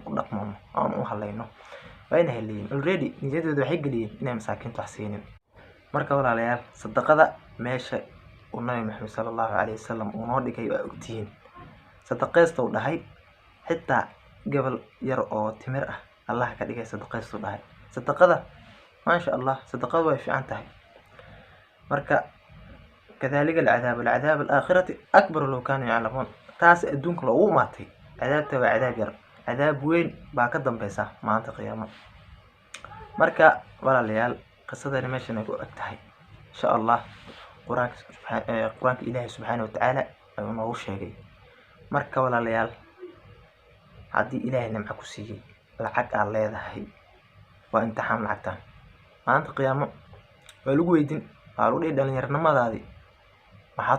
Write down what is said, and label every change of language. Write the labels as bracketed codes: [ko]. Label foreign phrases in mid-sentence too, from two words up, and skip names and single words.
[so] u dhaqmano aan u halayno wayna heleeyeen already niyadooda waxay geliyeen inay masaakiinta wax siinin marka walaalayaal sadaqada meesha uu nabi maxamed [ar] صلى الله عليه وسلم [so] uu noo dhigay waa ogtihiin sadaqaysta uu dhahay xitaa gabal yar oo timir ah allah ka dhigay sadaqaysta uu dhahay sadaqada [ar] ما شاء الله صدقات [so] way fiican tahay marka kadalika [ar] العذاب الآخرة أكبر لو كانوا يعلمون [so] taas adduunka loogu maatay cadaabta waa cadaab yar cadaab weyn baa ka dambaysa maanta qiyaamo marka walaalayaal qisadani meeshan ay ku eg tahay [ar] إن شاء الله [so] quraanka ilaahay [ar] سبحانه وتعالى [so] ayuu noogu sheegay marka walaalayaal haddii ilaahay nimco ku siiyay lacag aad leedahay waa imtixaan lacagtan maanta qiyaamo waa lagu weydin waa lagu dhihi dhalinyaronimadaadii maxaad